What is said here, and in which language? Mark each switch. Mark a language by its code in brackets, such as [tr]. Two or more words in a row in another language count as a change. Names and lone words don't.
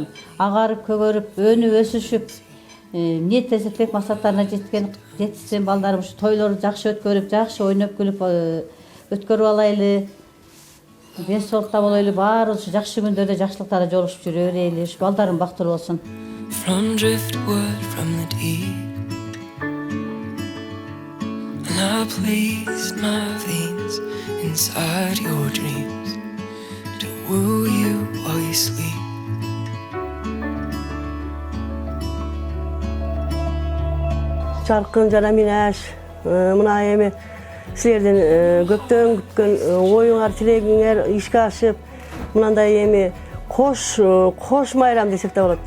[ky] Агарып, көгөрүп, өнүп, өсүшүп, эмне тилесе тилек максаттарына жетсин балдарым. Ушу тойлорду жакшы өткөрүп, жакшы ойноп күлүп өткөрүп алайлы. Ден соолукта болойлу, баары ушу жакшы күндөрдө жакшылыктарда жолугушуп жүрө берели. Ушу балдарым бактылуу болсун. [en] From driftwood from the deep, and I placed my veins inside your dreams to woo you while you sleep. [ky] Жаркын жана Минаш, мына эми силердин көптөн күткөн оюңар, тилегиңер ишке ашып, мындай эми кош майрам десек да болот.